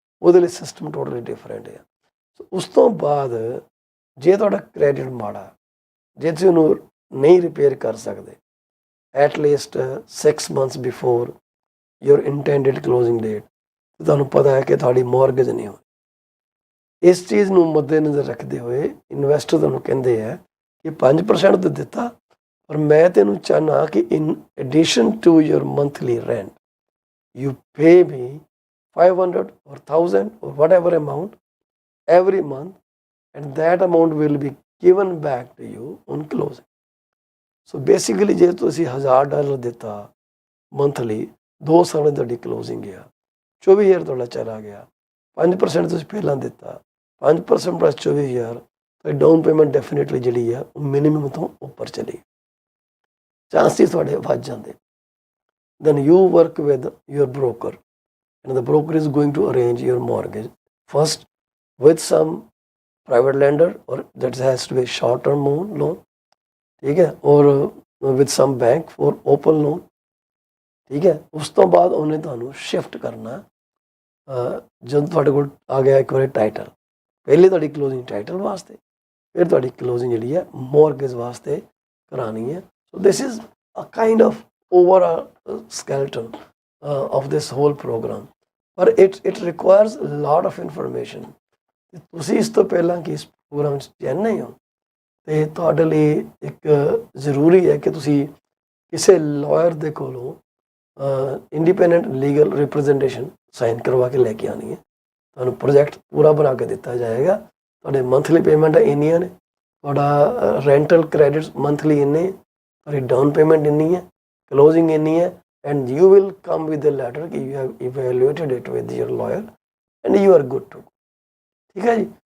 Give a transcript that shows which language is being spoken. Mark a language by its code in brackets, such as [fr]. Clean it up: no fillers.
[pa] ਉਹਦੇ ਲਈ [en] system totally different [pa] ਹੈ। ਸੋ ਉਸ ਤੋਂ ਬਾਅਦ ਜੇ ਤੁਹਾਡਾ ਕ੍ਰੈਡਿਟ ਮਾੜਾ, ਜੇ ਤੁਸੀਂ ਉਹਨੂੰ ਨਹੀਂ ਰਿਪੇਅਰ ਕਰ ਸਕਦੇ [en] at least 6 months before your intended closing date, [pa] ਅਤੇ ਤੁਹਾਨੂੰ ਪਤਾ ਹੈ ਕਿ ਤੁਹਾਡੀ ਮੌਰਗੇਜ ਨਹੀਂ ਹੋਣੀ। ਇਸ ਚੀਜ਼ ਨੂੰ ਮੱਦੇਨਜ਼ਰ ਰੱਖਦੇ ਹੋਏ ਇਨਵੈਸਟਰ ਤੁਹਾਨੂੰ ਕਹਿੰਦੇ ਆ ਕਿ 5% ਤਾਂ ਦਿੱਤਾ, ਪਰ ਮੈਂ ਤੈਨੂੰ ਚਾਹੁੰਦਾ ਕਿ [en] In addition to your monthly rent you pay me 500 or 1000 or whatever amount every month, and that amount will be given back to you on closing. So basically [pa] ਜੇ ਤੁਸੀਂ $1000 ਦਿੱਤਾ ਮੰਥਲੀ, 2 ਸਾਲਾਂ ਦੀ ਤੁਹਾਡੀ ਕਲੋਜ਼ਿੰਗ ਆ, 24,000 ਤੁਹਾਡਾ ਚਲਾ ਗਿਆ, 5% ਤੁਸੀਂ ਪਹਿਲਾਂ ਦਿੱਤਾ, 5% ਪਲੱਸ 24,000, ਤਾਂ ਡਾਊਨ ਪੇਮੈਂਟ ਡੈਫੀਨੇਟਲੀ ਜਿਹੜੀ ਆ ਉਹ ਮਿਨੀਮਮ ਤੋਂ ਉੱਪਰ ਚਲੀ, ਚਾਂਸਿਸ ਤੁਹਾਡੇ ਵੱਧ ਜਾਂਦੇ। [en] Then you work with your broker, and the broker is going to arrange your mortgage first with some private lender, or that has to be short term loan, [hi] ठीक है, [en] or with some bank for open loan, ठीक है। [pa] उस तो बाद उन्हें ਤੁਹਾਨੂੰ shift करना ਜਦੋਂ ਤੁਹਾਡੇ ਕੋਲ ਆ ਗਿਆ ਇੱਕ ਵਾਰੀ ਟਾਈਟਲ, ਪਹਿਲੇ ਤੁਹਾਡੀ ਕਲੋਜ਼ਿੰਗ ਟਾਈਟਲ ਵਾਸਤੇ, ਫਿਰ ਤੁਹਾਡੀ ਕਲੋਜ਼ਿੰਗ ਜਿਹੜੀ ਹੈ ਮੋਰਗੇਜ ਵਾਸਤੇ ਕਰਾਣੀ ਹੈ। [en] So this is a kind of overall skeleton of this whole program, but it requires a lot of information। [pa] ਤੁਸੀਂ ਇਸ ਤੋਂ ਪਹਿਲਾਂ ਕਿ ਇਸ ਪ੍ਰੋਗਰਾਮ 'ਚ ਜੁਆਇਨ ਨਹੀਂ ਹੋ, ਤੇ ਤੁਹਾਡੇ ਲਈ ਇੱਕ ਜ਼ਰੂਰੀ ਹੈ ਕਿ ਤੁਸੀਂ ਕਿਸੇ ਲਾਇਰ ਦੇ ਕੋਲੋਂ ਇੰਡੀਪੈਂਡੈਂਟ ਲੀਗਲ ਰਿਪਰੈਜ਼ੈਂਟੇਸ਼ਨ ਸਾਈਨ ਕਰਵਾ ਕੇ ਲੈ ਕੇ ਆਉਣੀ ਹੈ। ਤੁਹਾਨੂੰ ਪ੍ਰੋਜੈਕਟ ਪੂਰਾ ਬਣਾ ਕੇ ਦਿੱਤਾ ਜਾਏਗਾ, ਤੁਹਾਡੇ ਮੰਥਲੀ ਪੇਮੈਂਟ ਇੰਨੀਆਂ ਨੇ, ਤੁਹਾਡਾ ਰੈਂਟਲ ਕ੍ਰੈਡਿਟਸ ਮੰਥਲੀ ਇੰਨੇ, ਤੁਹਾਡੀ ਡਾਊਨ ਪੇਮੈਂਟ ਇੰਨੀ ਹੈ, closing ਇੰਨੀ ਹੈ, [en] and you will come with a letter [pa] ਕਿ [en] you have evaluated it with your lawyer and you are good to go, [pa] ਠੀਕ ਹੈ ਜੀ।